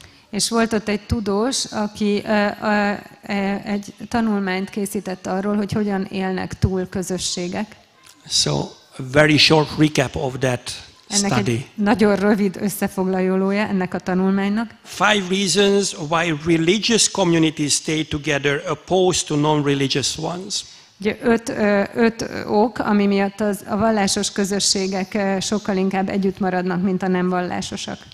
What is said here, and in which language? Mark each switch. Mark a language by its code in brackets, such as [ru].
[hu] És volt ott egy tudós, aki egy tanulmányt készített arról, hogy hogyan élnek túl közösségek. [en] So, a very short recap of that [hu] ennek [en] study. [hu] egy nagyon rövid összefoglalója ennek a tanulmánynak. [en] 5 reasons why religious communities stay together opposed to non-religious ones. [hu] Ugye 5 ok, ami miatt a vallásos közösségek sokkal inkább együtt maradnak, mint a nem vallásosak.